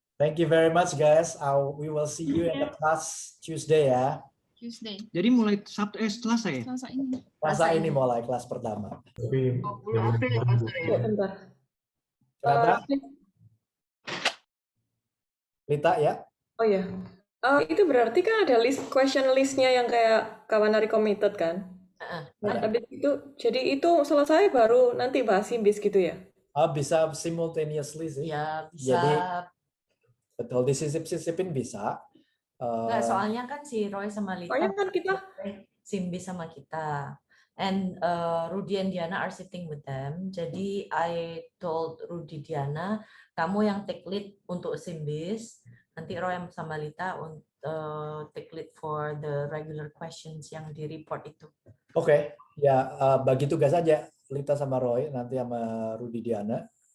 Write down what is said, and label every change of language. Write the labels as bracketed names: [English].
[English] Thank you very much, guys. We will see you in the class Tuesday ya. Tuesday. [Indonesian] Jadi mulai Sabtu Selasa ya? Selasa ini. Selasa ini mulai kelas pertama. Tapi Bentar. Kenapa? Lita ya? Oh ya. Itu berarti kan ada question listnya yang kayak Kawanari committed kan? Nah, habis itu, jadi itu selesai baru nanti bahas SIMBIS gitu ya? Bisa simultaneously sih. Ya, bisa. Jadi betul disisip-sisipin bisa. Enggak, soalnya kan si Roy sama Lita Soalnya kan kita SIMBIS sama kita. [English] And Rudy and Diana are sitting with them. [Indonesian] Jadi [English] I told [Indonesian] Rudy Diana, kamu yang [English] take lead [Indonesian] untuk SIMBIS. Nanti Roy sama Lita [English] take lead for the regular questions [Indonesian] yang di report itu. Oke, ya bagi tugas aja Lita sama Roy, nanti sama Rudy Diana.